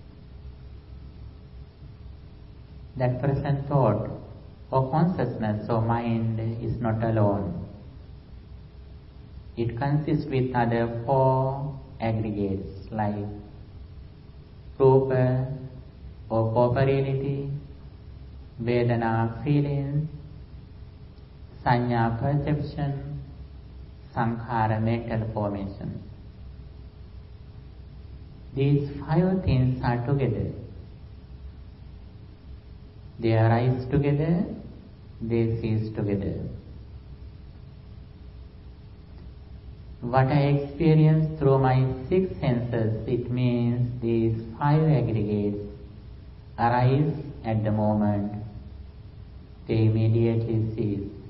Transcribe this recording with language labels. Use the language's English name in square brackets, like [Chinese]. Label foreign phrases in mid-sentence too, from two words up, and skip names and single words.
[English] That present thought or consciousness or mind is not alone. It consists with other four aggregates like rupa or corporeality, vedana feelings, sanya perception, sankhara mental formations. These five things are together. They arise together, they cease together. What I experience through my six senses, it means these five aggregates arise at the moment, they immediately cease.